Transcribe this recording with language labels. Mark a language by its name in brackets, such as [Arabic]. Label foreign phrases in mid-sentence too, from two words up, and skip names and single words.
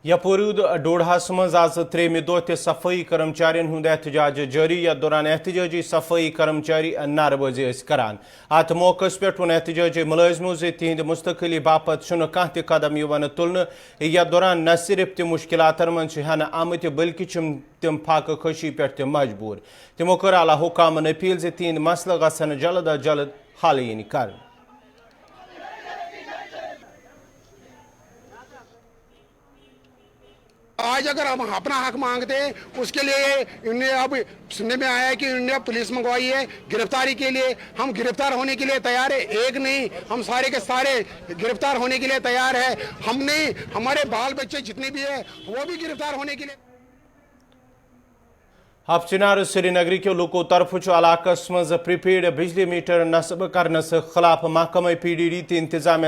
[Kashmiri] یپورود ڈوڈہس مز آز تریم دہ تہ صفائی کرمچارین ہند احتجاج جاری یتھ دوران احتجاجی صفائی کرمچاری نعرہ بازی کران ات موقع پہ ون احتجاجی ملازمو ز تہند مستقلی باپت چھ کھانا تہ قدم تلن یتھ دوران نہ صرف تم مشکلات من ہینہ آمت بلکہ تم فاقہ کشی پہ تہ مجبور تمو کر اعلی حکامن اپیل ز تہند مسلہ گھن جلد از جلد حل ین کر [Urdu] آج اگر ہم اپنا حق مانگتے ہیں اس کے لیے انہیں اب سننے میں آیا ہے کہ انہوں نے پولیس منگوائی ہے گرفتاری کے لیے. ہم گرفتار ہونے کے لیے تیار ہیں, ایک نہیں ہم سارے کے سارے گرفتار ہونے کے لیے تیار ہیں. ہم نہیں, ہمارے بال بچے جتنے بھی ہیں وہ بھی گرفتار ہونے کے لیے. [Kashmiri] ہف چنار سری نگر کے لوکو طرف علاقہ مز پریپیڈ بجلی میٹر نصب کرنس خلاف محکمہ پی ڈی ڈی انتظامیہ